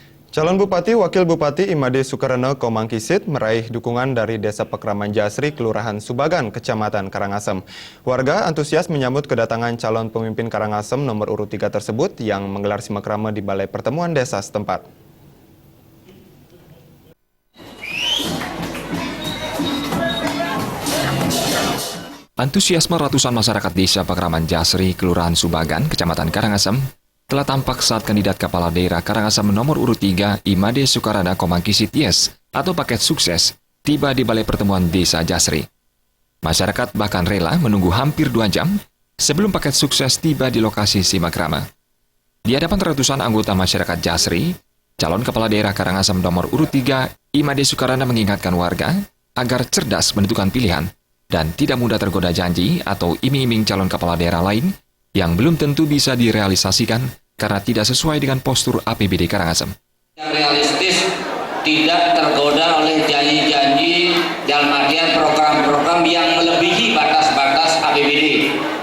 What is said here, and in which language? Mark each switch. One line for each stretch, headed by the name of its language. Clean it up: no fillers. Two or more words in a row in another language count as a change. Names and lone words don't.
Indonesian: Calon Bupati Wakil Bupati Imade Sukarana Komangkisit meraih dukungan dari Desa Pekraman Jasri, Kelurahan Subagan, Kecamatan Karangasem. Warga antusias menyambut kedatangan calon pemimpin Karangasem nomor urut 3 tersebut yang menggelar simakrama di Balai Pertemuan Desa setempat. Antusiasme ratusan masyarakat Desa Pekraman Jasri, Kelurahan Subagan, Kecamatan Karangasem telah tampak saat kandidat Kepala Daerah Karangasem nomor urut 3 Imade Sukarana Komangkisit atau paket sukses tiba di Balai Pertemuan Desa Jasri. Masyarakat bahkan rela menunggu hampir 2 jam sebelum paket sukses tiba di lokasi simakrama. Di hadapan ratusan anggota masyarakat Jasri, calon Kepala Daerah Karangasem nomor urut 3 Imade Sukarana mengingatkan warga agar cerdas menentukan pilihan dan tidak mudah tergoda janji atau iming-iming calon kepala daerah lain yang belum tentu bisa direalisasikan karena tidak sesuai dengan postur APBD Karangasem. Yang realistis, tidak tergoda oleh janji-janji dalam artian program-program yang melebihi batas-batas APBD.